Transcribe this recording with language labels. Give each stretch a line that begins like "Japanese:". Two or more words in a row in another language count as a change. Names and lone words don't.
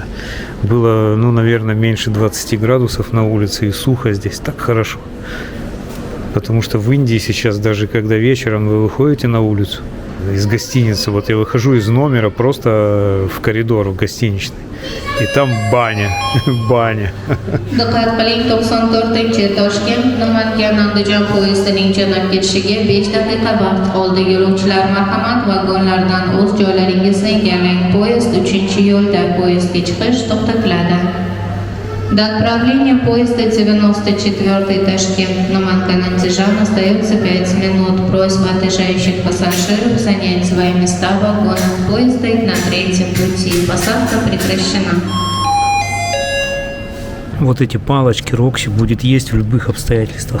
Russian: Было, ну, наверное, меньше 20 градусов на улице и сухо здесь. Так хорошо. Потому что в Индии сейчас, даже когда вечером вы выходите на улицу из гостиницы, вот я выхожу из номера просто в коридор в гостиничный, и там баня, баня.
Uzbek: Diqqat qiling, 94-chi Toshkent-Namangan-Andijon poyezdining jo'nab ketishiga 5 daqiqa vaqt qoldi. Yo'lovchilar marhamat, vagonlardan o'z joylaringizni egallang. Poyezd 3-yo'lda. Poyezdga chiqish to'xtatiladi.
Russian: До отправления поезда 94-й Ташкент-Наманган-Андижан остается 5 минут. Просьба отъезжающих пассажиров занять свои места в вагонах поезда на 3-м пути. Посадка прекращена. Вот эти палочки Рокси будет есть в любых обстоятельствах.